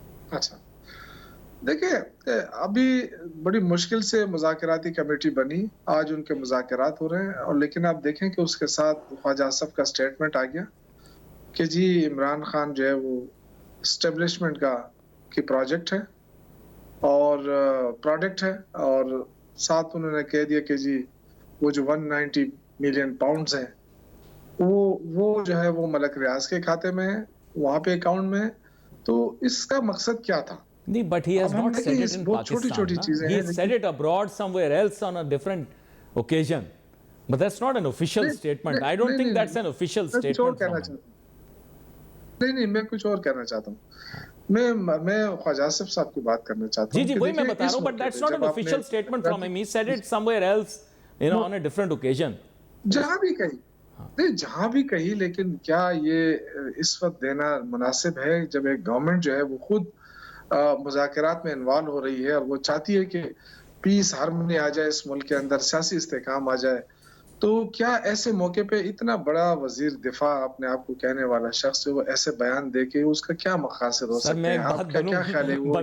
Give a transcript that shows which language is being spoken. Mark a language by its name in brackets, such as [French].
[Urdu] اچھا دیکھیں ابھی بڑی مشکل سے مذاکراتی کمیٹی بنی, آج ان کے مذاکرات ہو رہے ہیں, اور لیکن آپ دیکھیں کہ اس کے ساتھ خواجہ آصف کا سٹیٹمنٹ آ گیا کہ جی عمران خان جو ہے وہ اسٹیبلشمنٹ کی پروجیکٹ ہے اور پروڈکٹ ہے, اور ساتھ انہوں نے کہہ دیا کہ جی وہ جو 190 ملین پاؤنڈز ہیں وہ جو ہے وہ ملک ریاض کے کھاتے میں ہے, وہاں پہ اکاؤنٹ میں ہے. تو اس کا مقصد کیا تھا؟ [English] نہیں, but he has not said it in Pakistan. He said it abroad somewhere else on a different occasion. But that's not an official statement. I don't think that's an official statement from him. [Urdu] نہیں میں کچھ اور کہنا چاہتا ہوں. میں خواجہ آصف صاحب کی بات کرنا چاہتا ہوں. جی وہی میں بتا رہا ہوں, [English] but that's not an official statement from him. He said it somewhere else, on a different occasion. [Urdu] جہاں بھی کہیں, نہیں جہاں بھی کہیں, لیکن کیا یہ اس وقت دینا مناسب ہے جب ایک گورنمنٹ جو ہے وہ خود مذاکرات میں انوالو ہو رہی ہے اور وہ چاہتی ہے کہ پیس ہارمونی آ جائے اس ملک کے اندر, سیاسی استحکام آ جائے, تو کیا ایسے موقع پہ اتنا بڑا وزیر دفاع اپنے آپ کو کہنے والا شخص وہ ایسے بیان دے کے اس کا کیا مقاصد ہو سکتا ہے؟ آپ کا کیا خیال ہے؟